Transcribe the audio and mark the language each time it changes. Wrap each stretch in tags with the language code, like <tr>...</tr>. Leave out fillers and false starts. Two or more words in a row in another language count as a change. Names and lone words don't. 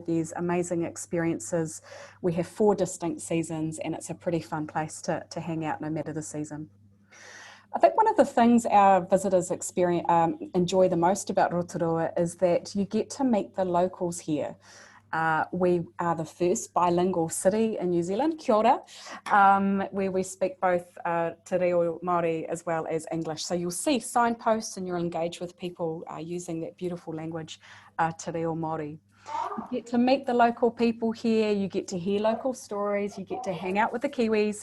<en>There's amazing experiences. We have 4 distinct seasons, and it's a pretty fun place to hang out no matter the season. I think one of the things our visitors enjoy the most about Rotorua is that you get to meet the locals here. We are the first bilingual city in New Zealand,</en> <mi>kia ora,</mi> <en>where we speak both</en> <mi>Te Reo Māori</mi> <en>as well as English. So you'll see signposts and you'll engage with people using that beautiful language,</en> <mi>Te Reo Māori.</mi> <en>You get to meet the local people here, you get to hear local stories, you get to hang out with the Kiwis.</en>